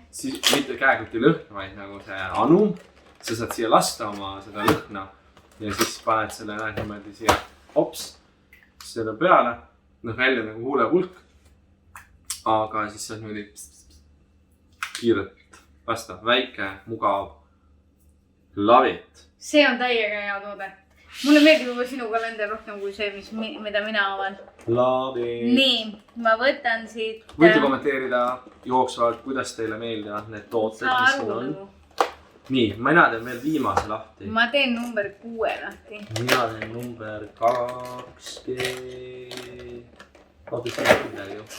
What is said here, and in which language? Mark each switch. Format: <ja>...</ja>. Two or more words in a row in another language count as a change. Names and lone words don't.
<et>Siis mitte käekoti lõhn, vaid nagu see anum. Sa saad siia lasta oma seda lõhna ja siis paned selle niimoodi siia hops selle peale. Välja nagu huulepulk. Aga siis saad niimoodi kiirelt lasta. Väike, mugav.</et> <en>Love it.</en> <et>See on täiega hea toode. Mulle meeldib juba sinu kalender rohkem kui see, mida mina avan.</et> <en>Love it.</en> <et>Nii, ma võtan siit... Võite kommenteerida jooksvalt, kuidas teile meeldivad need tooted, mis siin on. Nii, mina teen veel viimase lahti. Ma teen number 6 lahti. Mina teen number 20... Oota, see on midagi ju.</et>